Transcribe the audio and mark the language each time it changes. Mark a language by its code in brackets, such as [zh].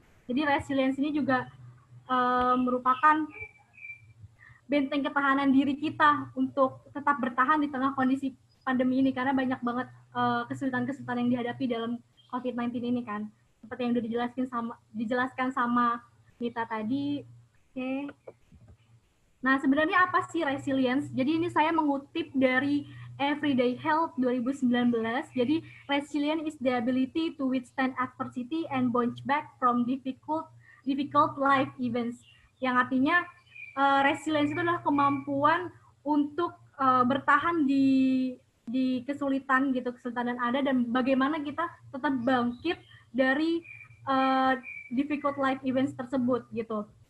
[id] Jadi resilience ini juga merupakan benteng ketahanan diri kita untuk tetap bertahan di tengah kondisi pandemi ini, karena banyak banget kesulitan-kesulitan yang dihadapi dalam COVID-19 ini kan. Seperti yang sudah dijelaskan sama Nita tadi. Oke. Nah, sebenarnya apa sih resilience? Jadi ini saya mengutip dari Everyday Health 2019. [en] Jadi resilient is the ability to withstand adversity and bounce back from difficult life events. [id] Yang artinya resilience itu adalah kemampuan untuk bertahan di kesulitan yang ada, dan bagaimana kita tetap bangkit dari [en] difficult life events [id] tersebut gitu.